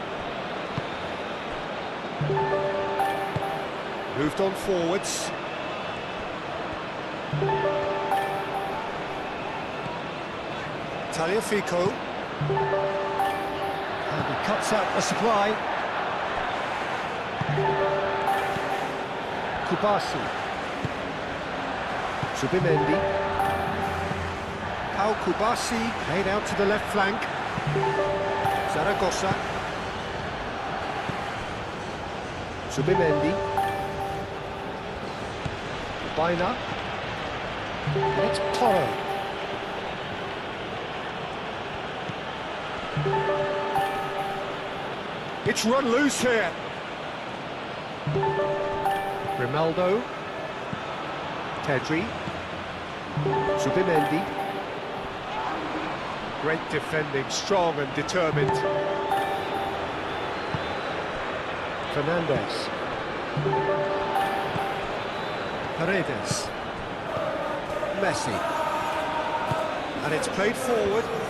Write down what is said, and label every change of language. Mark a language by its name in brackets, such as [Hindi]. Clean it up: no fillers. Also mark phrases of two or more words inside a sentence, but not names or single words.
[English] Moved on forwards. Tagliafico. And he cuts out the supply. Kubasi. Subimendi. Pau Kubasi played out to the left flank. Zaragoza. Zubimendi. Baina. And it's Toro. It's run loose here. Grimaldo. Pedri. Zubimendi. Great defending, strong and determined. Fernandes. Paredes. Messi. And it's played forward.